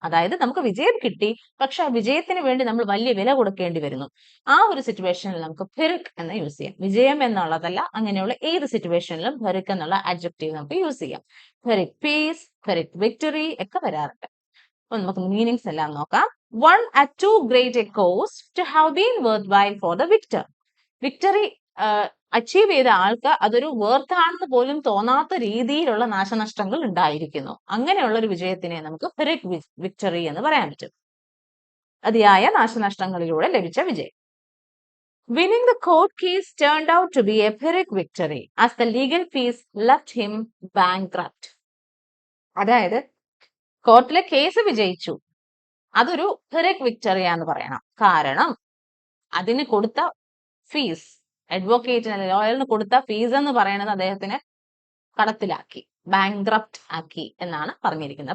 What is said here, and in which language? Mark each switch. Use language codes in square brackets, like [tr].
[ml] അതായത് നമുക്ക് വിജയം കിട്ടി, പക്ഷെ ആ വിജയത്തിന് വേണ്ടി നമ്മൾ വലിയ വില കൊടുക്കേണ്ടി വരുന്നു. ആ ഒരു സിറ്റുവേഷനിൽ നമുക്ക് ഹെറിക് എന്ന് യൂസ് ചെയ്യാം. വിജയം എന്നുള്ളതല്ല, അങ്ങനെയുള്ള ഏത് സിറ്റുവേഷനിലും ഹെറിക് എന്നുള്ള അഡ്ജക്റ്റീവ് നമുക്ക് യൂസ് ചെയ്യാം. ഹെറിക് പീസ്, ഹെറിക് വിക്ടറി ഒക്കെ വരാറുണ്ട്. അപ്പൊ നമുക്ക് മീനിങ്സ് എല്ലാം നോക്കാം. [en] Won at too great a cost to have been worthwhile for the victor. [ml] Victory achieve ചെയ്ത ആൾക്ക് അതൊരു വർത്ത് ആണെന്ന് പോലും തോന്നാത്ത രീതിയിലുള്ള നാശനഷ്ടങ്ങൾ ഉണ്ടായിരിക്കുന്നു. അങ്ങനെയുള്ള ഒരു വിജയത്തിനെ നമുക്ക് ഹെറിക് വിക്ടറി എന്ന് പറയാൻ പറ്റും. അതിയായ നാശനഷ്ടങ്ങളിലൂടെ ലഭിച്ച വിജയം. [en] Winning the court case turned out to be a Pyrrhic victory as the legal fees left him bankrupt. [ml] അതായത് കോർട്ടിലെ കേസ് വിജയിച്ചു, അതൊരു Pyrrhic victory ആണെന്ന് പറയണം. കാരണം അതിന് കൊടുത്ത ഫീസ്, അഡ്വക്കേറ്റിന് ലോയറിന് കൊടുത്ത ഫീസ് എന്ന് പറയുന്നത് അദ്ദേഹത്തിന് കടത്തിലാക്കി, ബാങ്ക്രപ്റ്റ് ആക്കി എന്നാണ് പറഞ്ഞിരിക്കുന്നത്.